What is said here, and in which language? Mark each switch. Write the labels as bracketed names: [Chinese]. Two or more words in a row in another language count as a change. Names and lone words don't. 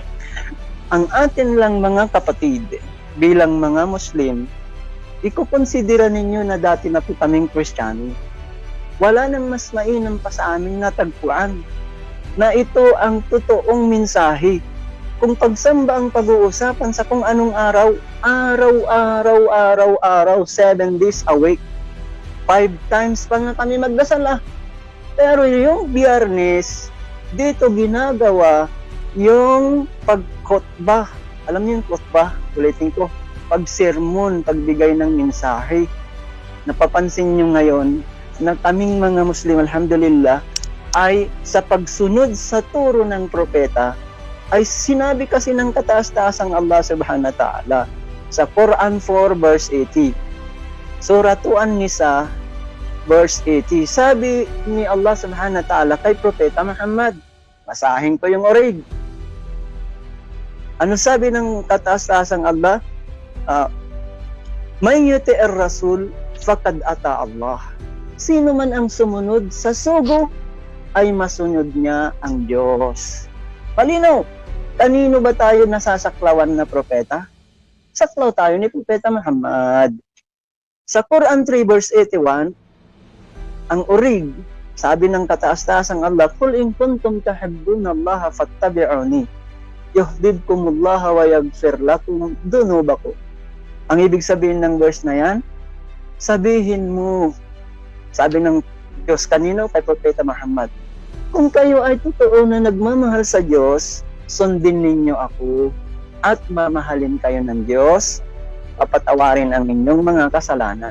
[Filipino] Ang atin lang mga kapatid, bilang mga Muslim, ikukonsidera ninyo na dati na po kaming Kristiyano. Wala nang mas mainam pa sa amin na tagpuan na ito ang totoong mensahe. Kung pagsamba ang pag-uusapan sa kung anong araw, araw, 7 [English] days a week. [Filipino] 5 times pa nga kami magdasal Pero yung Biyernes, dito ginagawa yung pagkhotbah. Alam niyo yung khotbah? Ulitin ko. Pagsermon, pagbigay ng mensahe. Napapansin niyo ngayon na kaming mga Muslim, alhamdulillah, ay sa pagsunod sa turo ng propeta, ay sinabi kasi ng kataas-taasang Allah [Arabic] سبحانه وتعالى [Filipino] sa Quran 4 verse 80. Surah An-Nisa verse 80. Sabi ni Allah [Arabic] سبحانه وتعالى [Filipino] kay Propeta Muhammad, basahin ko yung orig. Ano sabi ng kataas-taasang Allah? [Arabic] من يطع الرسول فقد أطاع الله. [Filipino] Sino man ang sumunod sa sugo ay masunod niya ang Diyos. Palinaw, kanino ba tayo nasasaklawan na propeta? Saklaw tayo ni Propeta Muhammad. Sa Quran 3 verse 81, ang urig, sabi ng kataas-taasang Allah, [Arabic] قل إن كنتم تحبون الله فاتبعوني يحببكم الله ويغفر لكم ذنوبكم. [Filipino] Ang ibig sabihin ng verse na yan, sabihin mo, sabi ng Diyos kanino kay Propeta Muhammad, kung kayo ay totoo na nagmamahal sa Diyos, sundin ninyo ako at mamahalin kayo ng Diyos, papatawarin ang inyong mga kasalanan.